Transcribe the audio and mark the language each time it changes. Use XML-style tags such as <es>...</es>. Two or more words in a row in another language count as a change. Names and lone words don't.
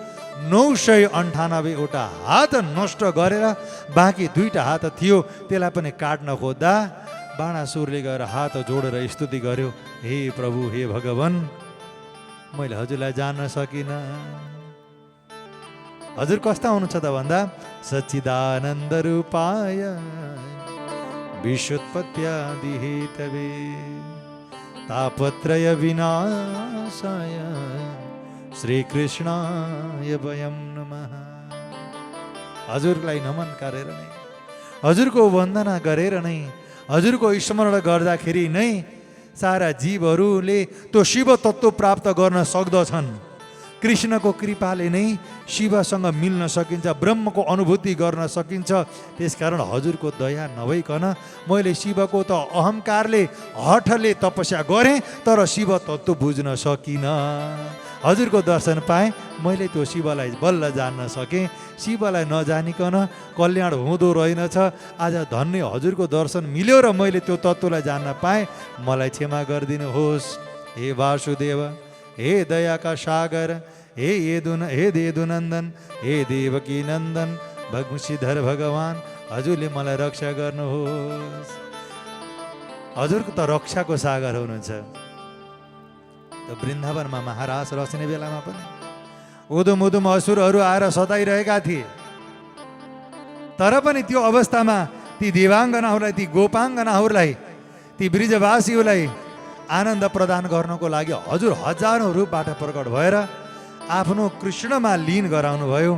<ne>998वटा हात नष्ट गरेर बाँकी 2टा हात थियो त्यसलाई पनि काट्न खोज्दा बाणासुरले गएर हात जोडेर स्तुति गर्यो, हे प्रभु, हे भगवान, मैले हजुरलाई जान्न सकिनँ। हजुर कस्ता हुनुहुन्छ त भन्दा</ne> <sa>सच्चिदानन्द रूपाय विश्वोत्पत्त्यादि हेतवे तापत्रय विनाशाय श्रीकृष्णाय वयं नमः।</sa> <ne>हजुरलाई नमन गरेर नै, हजुरको वन्दना गरेर नै, हजुरको स्मरण गर्दाखेरि नै सारा जीवहरूले त्यो शिव तत्त्व प्राप्त गर्न सक्दछन्। कृष्णको कृपाले नै शिवसँग मिल्न सकिन्छ, ब्रह्मको अनुभूति गर्न सकिन्छ। त्यसकारण हजुरको दया नभइकन मैले शिवको त अहङ्कारले हठले तपस्या गरेँ, तर शिव तत्त्व बुझ्न सकिनँ। हजुरको दर्शन पाएँ, मैले त्यो शिवलाई बल्ल जान्न सकेँ। शिवलाई नजानिकन कल्याण हुँदो रहेनछ। आज धन्य हजुरको दर्शन मिल्यो र मैले त्यो तत्त्वलाई जान्न पाएँ। मलाई क्षमा गरिदिनुहोस् हे वासुदेव, हे दयाका सागर, हे देदुनन्दन, हे देवकी नन्दन भगवंशीधर भगवान, हजुरले मलाई रक्षा गर्नुहोस्। हजुरको त रक्षाको सागर हुनुहुन्छ। त वृन्दावनमा महाराज रच्ने बेलामा पनि उदुम उदुम असुरहरू आएर सताइरहेका थिए। तर पनि त्यो अवस्थामा ती देवाङ्गनाहरूलाई, ती गोपाङ्गनाहरूलाई, ती ब्रिजवासीहरूलाई आनन्द प्रदान गर्नको लागि हजुर हजारौं रूपबाट प्रकट भएर आफ्नो कृष्णमा लीन गराउनु भयो।</ne>